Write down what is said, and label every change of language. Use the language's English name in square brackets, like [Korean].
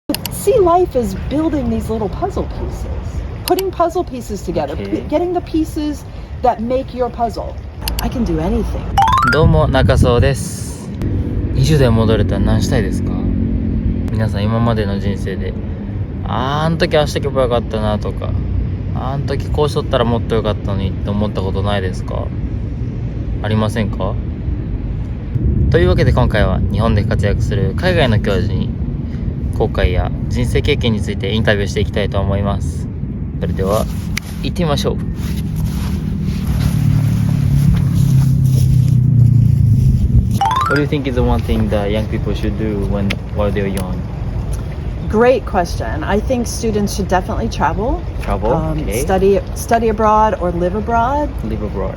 [English] see life as building these little puzzle pieces, putting puzzle pieces together, getting the pieces that make your puzzle. I can do anything. [Japanese] どうも中曽です。 20代戻れたら何したいですか？皆さん今までの人生であん時ああしとけばよかったなとか、あん時こうしとったらもっとよかったのにって思ったことないですか？ありませんか？というわけで今回は日本で活躍する海外の教授に後悔や人生経験についてインタビューしていきたいと思います。それでは行ってみましょう。 [English] What do you think is the one thing that young people should do while they're young? Great question. I think students should definitely travel. Okay. Study abroad or live abroad. Live abroad.